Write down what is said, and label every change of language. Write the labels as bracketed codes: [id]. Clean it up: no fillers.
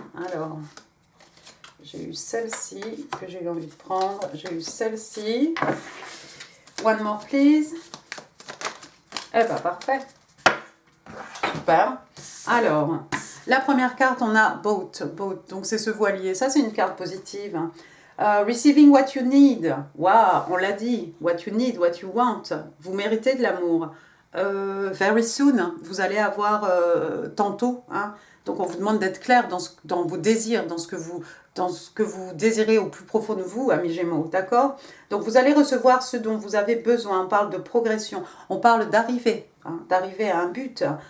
[fr] Alors, j'ai eu celle-ci que j'ai eu envie de prendre. J'ai eu celle-ci. [en] One more please. [fr] Eh ben parfait. Super. Alors, la première carte, on a Boat. Donc c'est ce voilier. Ça, c'est une carte positive. [en] Receiving what you need. [fr] Waouh, on l'a dit. [en] What you need, what you want. [fr] Vous méritez de l'amour. [en] Very soon. [fr] Vous allez avoir tantôt. Hein. Donc on vous demande d'être clair dans vos désirs, dans ce que vous désirez au plus profond de vous, amis Gémeaux, d'accord? Donc vous allez recevoir ce dont vous avez besoin. On parle de progression, on parle d'arriver, hein, d'arriver à un but.